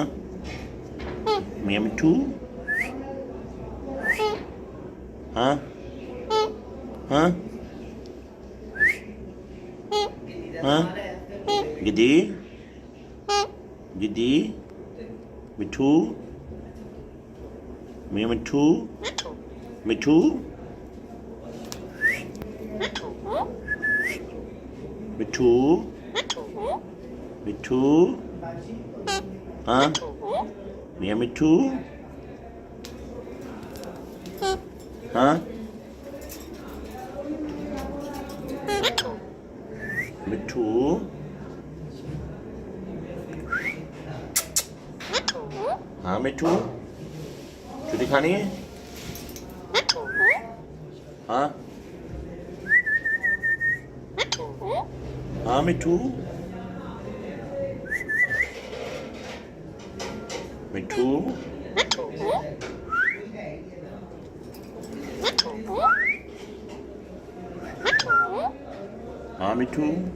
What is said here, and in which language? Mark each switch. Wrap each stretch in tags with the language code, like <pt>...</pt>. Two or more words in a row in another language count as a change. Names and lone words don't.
<en>Number two, huh? Huh? Huh? Gede? Gede? Mitu? Number two, Mitu? Mitu? Mitu? Huh? Number two? Huh? Mitu?</en> <hi>हाँ मिठू छुट्टी खानी है हाँ हाँ मिठू मिठू हाँ मिठू</hi>